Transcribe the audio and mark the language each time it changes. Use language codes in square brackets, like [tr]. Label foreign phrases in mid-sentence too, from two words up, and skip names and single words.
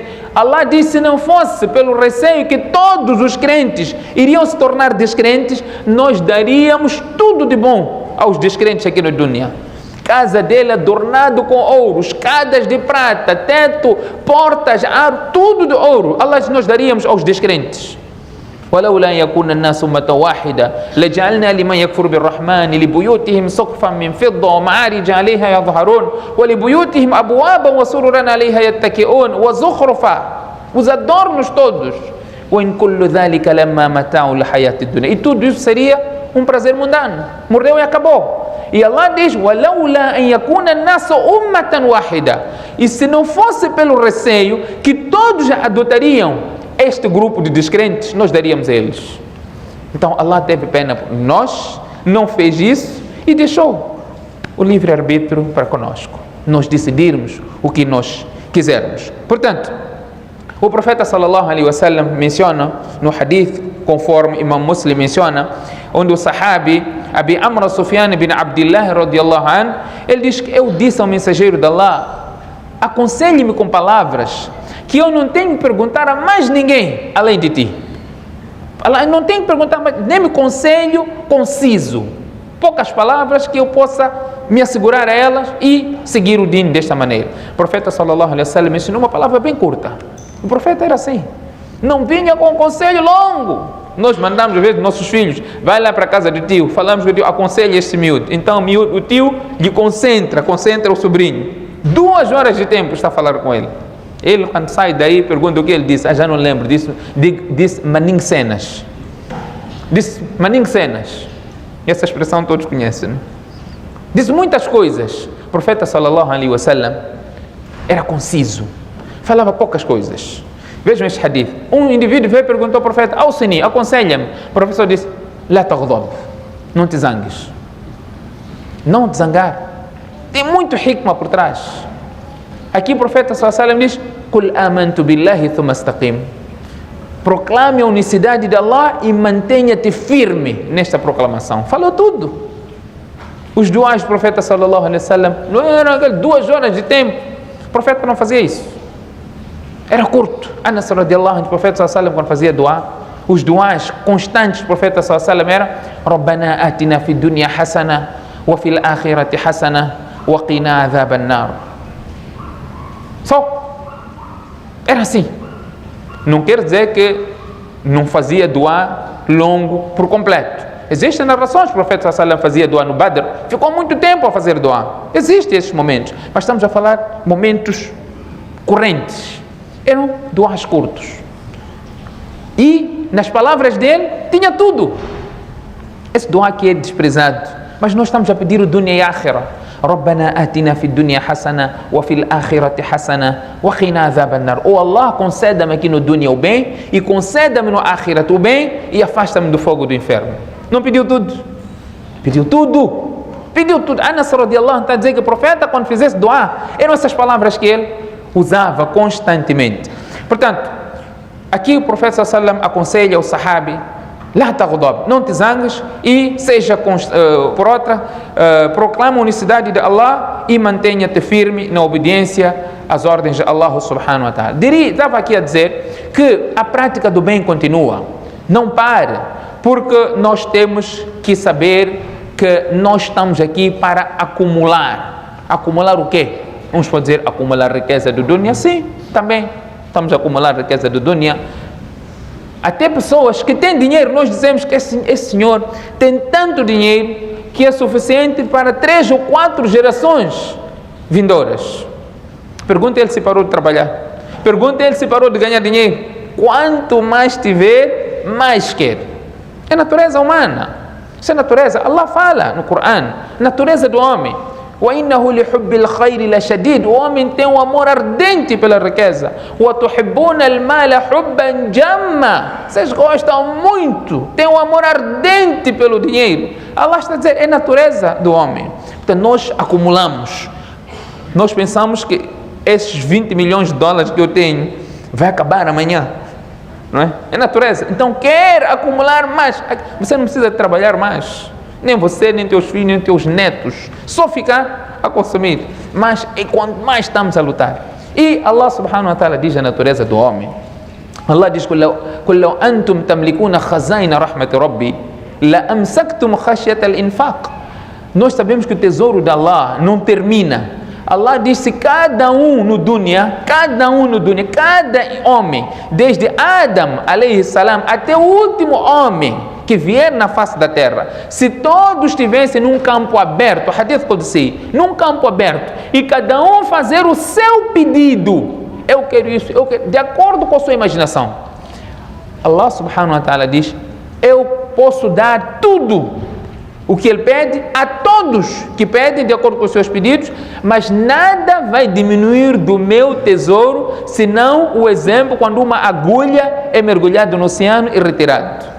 [pt] Allah disse: se não fosse pelo receio que todos os crentes iriam se tornar descrentes, nós daríamos tudo de bom aos descrentes aqui no dunya. Casa dele adornado com ouro, escadas de prata, teto, portas, ar, tudo de ouro. Allah disse: nós daríamos aos descrentes. [ar] ولولا يكون الناس أمة واحدة لجعلنا لمن يكفر بالرحمن لبيوتهم سقفا من فضة ومعارج عليها يظهرون ولبيوتهم أبوابا وسررا عليها يتكئون وزخرفا, [pt] os adornos todos. [ar] وإن كل ذلك لما متاع الحياة الدنيا. [pt] E tudo isso seria um prazer mundano. Morreu e acabou. E Allah diz: [ar] ولولا أن يكون الناس أمة واحدة. [pt] E se não fosse pelo receio que todos adotariam este grupo de descrentes, nós daríamos a eles. Então Allah teve pena por nós, não fez isso e deixou o livre-arbítrio para conosco, nós decidirmos o que nós quisermos. Portanto, o profeta [ar] صلى الله عليه وسلم [pt] menciona no hadith, conforme Imam Muslim menciona, onde o sahabi Abi Amr Sufyan bin Abdullah [ar] رضي الله عنه, [pt] ele diz que eu disse ao mensageiro de Allah: aconselhe-me com palavras que eu não tenho que perguntar a mais ninguém além de ti. Eu não tenho que perguntar mais, nem me conselho conciso, poucas palavras que eu possa me assegurar a elas e seguir o din desta maneira. O profeta [ar] صلى الله عليه وسلم [pt] ensinou uma palavra bem curta. O profeta era assim, não vinha com um conselho longo. Nós mandamos às vezes nossos filhos: vai lá para a casa do tio, falamos com o tio, aconselha este miúdo. Então o tio lhe concentra o sobrinho, 2 horas de tempo está a falar com ele. Ele, quando sai daí, pergunta o que ele disse. Já não lembro disso. Disse maning cenas. Disse maning cenas. Essa expressão todos conhecem, né? Disse muitas coisas. O profeta [ar] صلى الله عليه وسلم [pt] era conciso, falava poucas coisas. Vejam este hadith. Um indivíduo veio e perguntou ao profeta: Awsini, aconselha-me. O professor disse: [ar] لا تغضب, [pt] não te zangues. Não te zangar. Tem muito hikmah por trás. Aqui o profeta [ar] صلى الله عليه وسلم [pt] diz: [ar] قل آمنت بالله ثم استقم. [pt] Proclame a unicidade de Allah e mantenha-te firme nesta proclamação. Falou tudo. Os duas do profeta [ar] صلى الله عليه وسلم [pt] não eram 2 horas de tempo. O profeta não fazia isso. Era curto. Anas [ar] رضي الله عنه, [pt] o profeta [ar] صلى الله عليه وسلم, [pt] quando fazia dua, os duas constantes do profeta [ar] صلى الله عليه وسلم [pt] era: [ar] ربنا آتنا في الدنيا حسنة وفي الآخرة حسنة وقنا عذاب النار. [pt] Só. Era assim. Não quer dizer que não fazia dua longo por completo. Existem narrações que o profeta [ar] صلى الله عليه وسلم [pt] fazia dua no Badr, ficou muito tempo a fazer dua. Existem esses momentos, mas estamos a falar momentos correntes. Eram duas curtos. E nas palavras dele tinha tudo. esse dua que é desprezado, mas nós estamos a pedir o dunya e akhirah. [ar] ربنا آتنا في الدنيا حسنة وفي الآخرة حسنة وقنا عذاب النار. [pt] Oh Allah, conceda-me aqui no dunya o bem e conceda-me no akhirat o bem e afasta-me do fogo do inferno. Não pediu tudo? Pediu tudo. Pediu tudo. Anas [ar] رضي الله عنه [pt] está a dizer que o profeta, quando fizesse dua, eram essas palavras que ele usava constantemente. Portanto, aqui o profeta sallam aconselha o sahabi: [ar] لا تغضب, [pt] não te zangues, e seja por outra, proclama a unicidade de Allah e mantenha-te firme na obediência às ordens de Allah [ar] سبحانه وتعالى. [pt] Estava aqui a dizer que a prática do bem continua, não pare, porque nós temos que saber que nós estamos aqui para acumular. Acumular o quê? Uns podem dizer acumular riqueza do dunya. Sim, também estamos a acumular riqueza do dunya. Até pessoas que têm dinheiro, nós dizemos que esse senhor tem tanto dinheiro que é suficiente para 3 ou 4 gerações vindouras. Pergunta ele se parou de trabalhar. Pergunta ele se parou de ganhar dinheiro. Quanto mais tiver, mais quer. É natureza humana. Isso é natureza. Allah fala no Coran, natureza do homem. [ar] وَإِنَّهُ لِحُبِّ الْخَيْرِ لَشَدِيدٌ. [pt] O homem tem um amor ardente pela riqueza. [ar] وَتُحِبُّونَ الْمَالَ حُبًّا جَمًّا. [pt] Vocês gostam muito, tem um amor ardente pelo dinheiro. Allah está a dizer, é natureza do homem. Portanto, nós acumulamos. Nós pensamos que esses 20 milhões de dólares que eu tenho vai acabar amanhã. Não é? É natureza. Então, quer acumular mais. Você não precisa trabalhar mais. Nem você, nem teus filhos, nem teus netos. Só ficar a consumir. Mas e quanto mais estamos a lutar. E Allah [ar] سبحانه وتعالى [pt] diz a natureza do homem. Allah diz: [ar] قُلْ لَوْ أَنْتُمْ تَمْلِكُونَ خَزَائِنَ رَحْمَةِ رَبِّي لَأَمْسَكْتُمْ خَشْيَةَ الْإِنْفَاقِ. [pt] Nós sabemos que o tesouro de Allah não termina. Allah diz: se cada um no dunya, cada homem, desde Adam [ar] عليه السلام [pt] até o último homem que vier na face da terra, se todos estivessem num campo aberto, [ar] حديث قدسي, [pt] num campo aberto, e cada um fazer o seu pedido, eu quero isso, eu quero, de acordo com a sua imaginação, Allah [ar] سبحانه وتعالى [pt] diz: eu posso dar tudo o que ele pede a todos que pedem de acordo com os seus pedidos, mas nada vai diminuir do meu tesouro, senão o exemplo quando uma agulha é mergulhada no oceano e retirada.